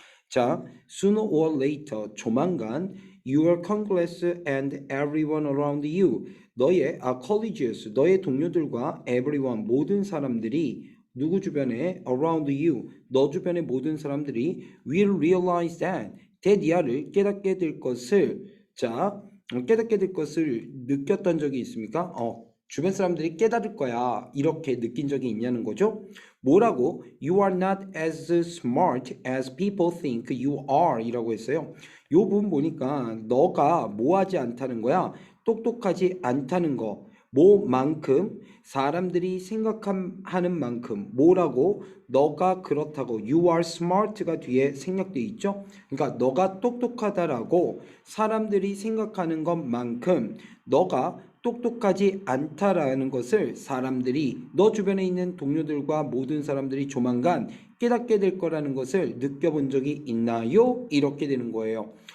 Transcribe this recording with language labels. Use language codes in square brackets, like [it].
[ko] 자, [en] sooner or later, [ko] 조만간 [en] your colleagues and everyone around you, [ko] 너의 colleagues, 너의 동료들과 everyone, 모든 사람들이 누구 주변에 [en] around you, [ko] 너 주변의 모든 사람들이 [en] will realize that [ko] 이하를 깨닫게 될 것을 자, 깨닫게 될 것을 느꼈던 적이 있습니까? 주변 사람들이 깨달을 거야. 이렇게 느낀 적이 있냐는 거죠. 뭐라고? [en] You are not as smart as people think you are [ko] 이라고 했어요. 요 부분 보니까 너가 뭐하지 않다는 거야. 똑똑하지 않다는 거. 뭐만큼 사람들이 생각하는 만큼 뭐라고 너가 그렇다고 [en] you are smart [ko] 가 뒤에 생략돼 있죠. 그러니까 너가 똑똑하다라고 사람들이 생각하는 것만큼 너가 똑똑하지 않다라는 것을 사람들이 너 주변에 있는 동료들과 모든 사람들이 조만간 깨닫게 될 거라는 것을 느껴본 적이 있나요? 이렇게 되는 거예요.